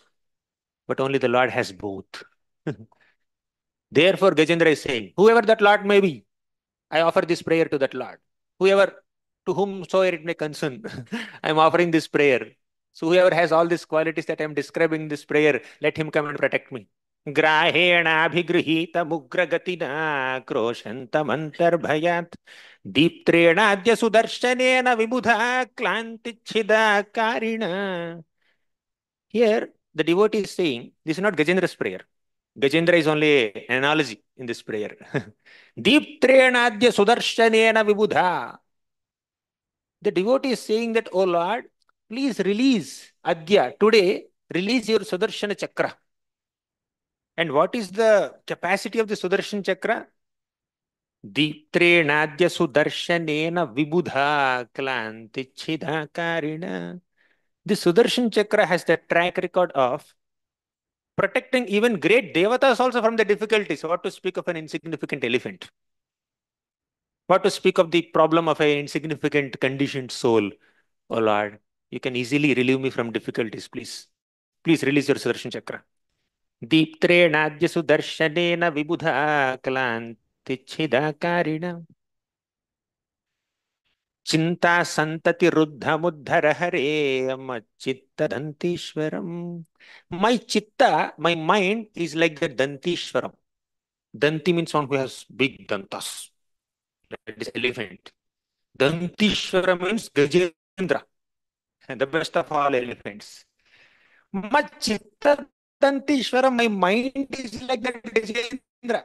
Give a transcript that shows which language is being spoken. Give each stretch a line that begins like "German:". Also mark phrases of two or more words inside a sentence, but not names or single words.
English: But only the Lord has both. Therefore, Gajendra is saying, whoever that Lord may be, I offer this prayer to that Lord. Whoever, to whomsoever it may concern, I am offering this prayer. So whoever has all these qualities that I am describing in this prayer, let him come and protect me.
Sanskrit: Grahena abhigrihita mugragatina kroshantamantarbhayat deeptrena adya sudarshanena vibudha klantichida karina.
English: Here, the devotee is saying, this is not Gajendra's prayer. Gajendra is only an analogy in this prayer.
Sanskrit: Deeptrena adya sudarshanena vibudha.
English: The devotee is saying that, oh Lord, please release adya, today, release your Sudarshana chakra. And what is the capacity of the Sudarshan chakra?
Sanskrit: Deeptrenadya sudarshanena vibudha klantichida karina.
English: The Sudarshan chakra has the track record of protecting even great devatas also from the difficulties. What to speak of an insignificant elephant? What to speak of the problem of an insignificant conditioned soul? Oh Lord, you can easily relieve me from difficulties, please. Please release your Sudarshan chakra.
Sanskrit: Deeptrenadya sudarshanena vibudha klantichida karina. Chinta santati ruddha muddhara hare chitta dantishwaram.
English: My chitta, my mind is like the dantishwaram. Danti means one who has big dantas. That is elephant. Dantishwara means Gajendra, the best of all elephants. My
Sanskrit: chitta dantishwaram,
English: my mind is like that Gajendra.